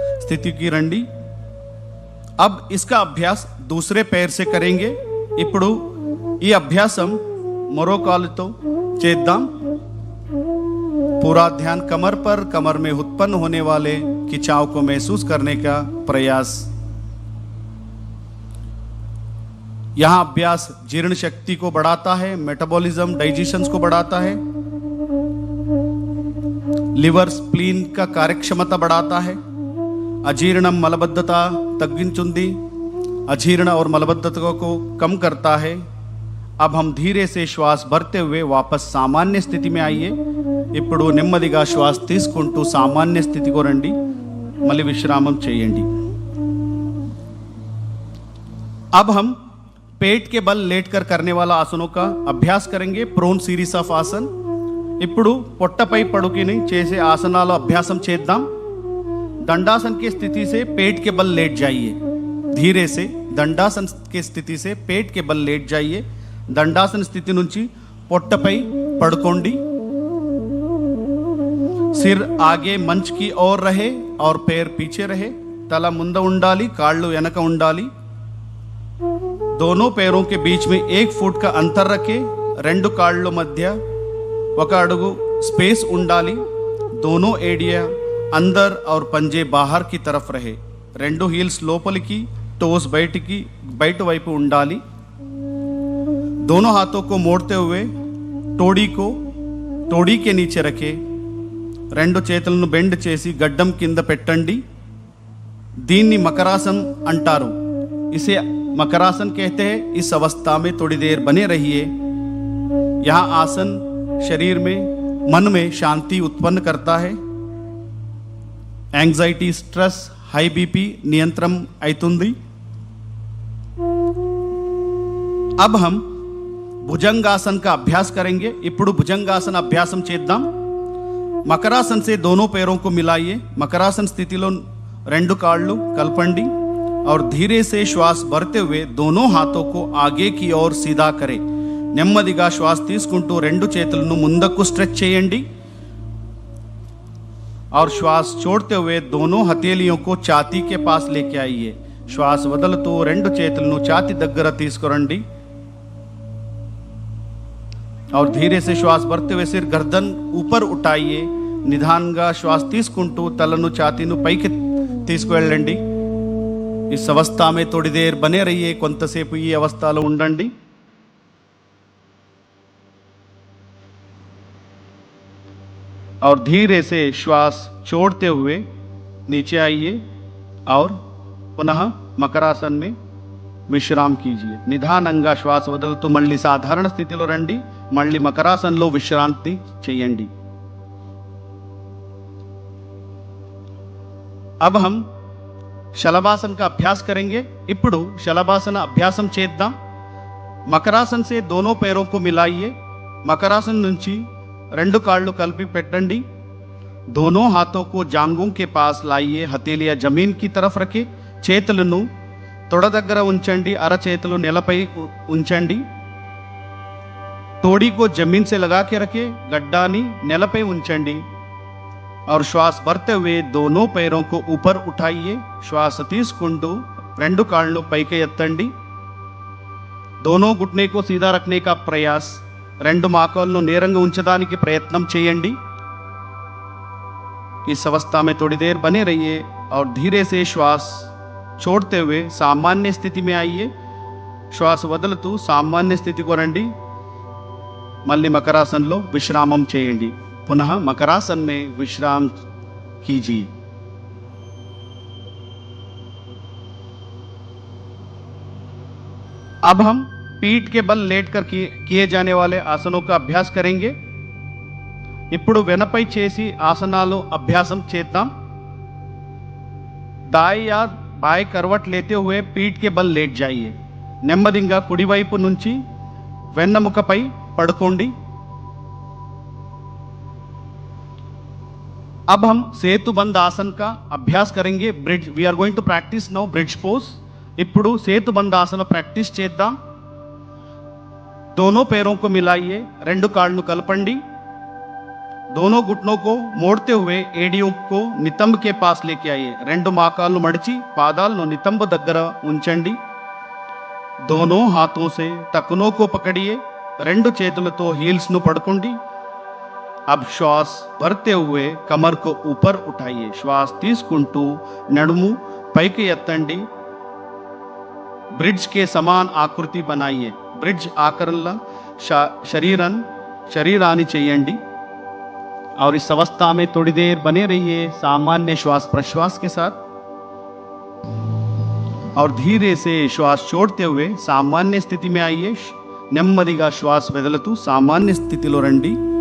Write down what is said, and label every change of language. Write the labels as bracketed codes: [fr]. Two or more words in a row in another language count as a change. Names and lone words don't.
[te] स्थिति की రండి। [hi] अब इसका अभ्यास दूसरे पैर से करेंगे। [te] ఇప్పుడు ఈ అభ్యాసం మరో కాలుతో చేద్దాం। [hi] पूरा ध्यान कमर पर, कमर में उत्पन्न होने वाले खिंचाव को महसूस करने का प्रयास। यहां अभ्यास जीर्ण शक्ति को बढ़ाता है, [en] metabolism digestion [hi] को बढ़ाता है, [en] liver spleen [hi] का कार्यक्षमता बढ़ाता है, [te] అజీర్ణం మలబద్ధత తగ్గిస్తుంది, [hi] अजीर्ण और मलबद्धता को कम करता है। अब हम धीरे से श्वास भरते हुए वापस सामान्य स्थिति में आइए। [te] ఇప్పుడు నెమ్మదిగా శ్వాస తీసుకుంటూ సామాన్య స్థితికి రండి। మళ్ళీ విశ్రామం చేయండి। [hi] अब हम पेट के बल लेटकर करने वाला आसनों का अभ्यास करेंगे। [en] prone series of asana. [te] ఇప్పుడు పొట్టపై పడుకుని చేసే ఆసనాల అభ్యాసం చేద్దాం। [hi] दंडासन की स्थिति से पेट के बल लेट जाइए। धीरे से दंडासन की स्थिति से पेट के बल लेट जाइए। [te] दंडासन स्थिति నుంచి పొట్టపై పడుకోండి। [hi] सिर आगे मंच की ओर रहे और पैर पीछे रहे। [te] तला ముంద ఉండాలి, కాళ్ళు వెనక ఉండాలి। [hi] दोनों पैरों के बीच में 1 फुट का अंतर रखें। [te] రెండు కాళ్ళ మధ్య 1 అడుగు स्पेस ఉండాలి। [hi] दोनों एडिया अंदर और पंजे बाहर की तरफ रहे। [te] రెండు హీల్స్ లోపలికి, टोस బయట వైపు ఉండాలి। [hi] दोनों हाथों को मोड़ते हुए तोड़ी के नीचे रखे। [te] రెండు చేతులను బెండ్ చేసి గడ్డం కింద పెట్టండి। దీన్ని మకరాसन అంటారు। [hi] इसे मकरासन कहते हैं। इस अवस्था में थोड़ी देर बने रहिए। यह आसन शरीर में, मन में शांति उत्पन्न करता है। [en] anxiety, stress, high BP [te] नियंत्रण అవుతుంది। [hi] अब हम भुजंगासन का अभ्यास करेंगे। [te] ఇప్పుడు భుజంగాసన అభ్యాసం చేద్దాం। [hi] मकरासन से दोनों पैरों को मिलाइए। मकरासन [te] स्थितिలో రెండు కాళ్ళు కలపండి [hi] और धीरे से श्वास भरते हुए दोनों हाथों को आगे की ओर सीधा करें। [te] నెమ్మదిగా శ్వాస తీసుకుంటూ రెండు చేతులను ముందుకు స్ట్రెచ్ చేయండి [hi] और श्वास छोड़ते हुए दोनों हथेलियों को छाती के पास लेके आइए। [te] श्वास వదులుతూ రెండు చేతులను ఛాతీ దగ్గర తీసుకురండి [hi] और धीरे से श्वास भरते हुए सिर गर्दन ऊपर उठाइए। [te] निधानगा श्वास తీసుకుంటూ తలను ఛాతీను పైకి తీసుకువెళ్ళండి। [hi] इस अवस्था में थोड़ी देर बने रहिए। [te] కొంతసేపు ఈ అవస్థలో ఉండండి। [hi] और धीरे से श्वास छोड़ते हुए नीचे आइए और पुनः मकरासन में विश्राम कीजिए। [te] నిదానంగా శ్వాస వదులుతూ మళ్ళీ సాధారణ స్థితిలో రండి। మళ్ళీ మకరాసన్లో విశ్రాంతి చేయండి। [hi] अब हम शलभासन का अभ्यास करेंगे। [te] ఇప్పుడు शलभासन अभ्यासम చేద్దాం। [hi] मकरासन से दोनों पैरों को मिलाइए। [te] मकरासन నుంచి రెండు కాళ్ళు కలిపి పెట్టండి। [hi] दोनों हाथों को जांघों के पास लाइए। हथेलियां जमीन की तरफ रखें। [te] చేతులను తొడ దగ్గర ఉంచండి। అరచేతులు నేలపై ఉంచండి। [hi] तोड़ी को जमीन से लगा के रखें। [te] గడ్డాన్ని నేలపై ఉంచండి [hi] और श्वास भरते हुए दोनों पैरों को ऊपर उठाइए। [te] श्वास తీసుకుంటూ రెండు కాళ్ళు పైకి ఎత్తండి। [hi] दोनों घुटने को सीधा रखने का प्रयास। [te] రెండు మోకాళ్ళను నేరంగా ఉంచడానికి ప్రయత్నం చేయండి। [hi] इस अवस्था में थोड़ी देर बने रहिए और धीरे से श्वास छोड़ते हुए सामान्य स्थिति में आइए। [te] श्वास వదులుతూ సామాన్య స్థితికి రండి। మళ్ళీ మకరాసన్లో విశ్రామం చేయండి। [hi] पुनः मकरासन में विश्राम कीजिए। अब हम पीठ के बल लेटकर किए जाने वाले आसनों का अभ्यास करेंगे। [te] ఇప్పుడు వెనపై చేసి ఆసనాలు అభ్యాసం చేద్దాం। [hi] दाएं या बाएं करवट लेते हुए पीठ के बल लेट जाइए। [te] నెమ్మదిగా కుడివైపు నుంచి వెన్నెముకపై పడుకోండి। [hi] अब हम सेतुबंद आसन का अभ्यास करेंगे। [en] bridge we are going to practice now bridge pose. [te] ఇప్పుడు సేతుబంధ ఆసన ప్రాక్టీస్ చేద్దాం। [hi] दोनों पैरों को मिलाइए। [te] రెండు కాళ్ళను కలపండి। [hi] दोनों घुटनों को मोड़ते हुए ఏడియం को नितंब के पास लेके आइए [te] రెండు మోకాళ్ళు మడిచి పాదాలను నితంబ దగ్గర ఉంచండి [hi] दोनों हाथों से टखनों को पकड़िए [te] రెండు చేతులతో హీల్స్ ను పడుకోండి [hi] अब श्वास भरते हुए कमर को ऊपर उठाइए [te] श्वास తీసుకుంటూ నడుము పైకి ఎత్తండి [hi] ब्रिज के समान आकृति बनाइए [te] బ్రిడ్జ్ ఆకారంలా శరీరాన్ని చేయండి [hi] और इस अवस्था में थोड़ी देर बने रहिए सामान्य श्वास प्रश्वास के साथ और धीरे से श्वास छोड़ते हुए सामान्य स्थिति में आइए [te] నెమ్మదిగా శ్వాస వదులుతూ సామాన్య స్థితిలో రండి